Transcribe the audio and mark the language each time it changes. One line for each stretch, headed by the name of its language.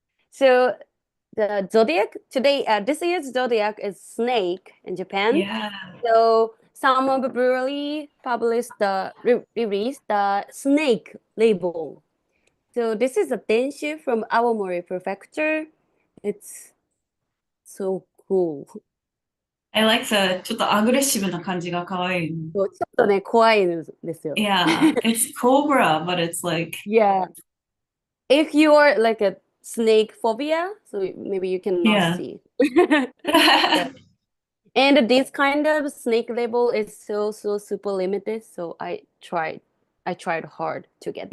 English: So the zodiac today, this year's zodiac is snake in Japan. yeah, So some of the brewery published released the snake label. So this is a denshu from Awamori Prefecture. It's so cool. I like the
Japanese: ちょっとアグレッシブな感じが可愛い。そうちょっとね、怖いんですよ。
English: Yeah, it's cobra, but it's like Yeah. If you are like a snake phobia, so maybe you cannot Yeah. see. Yeah. And this kind of snake label is so super limited. So I tried hard to get it.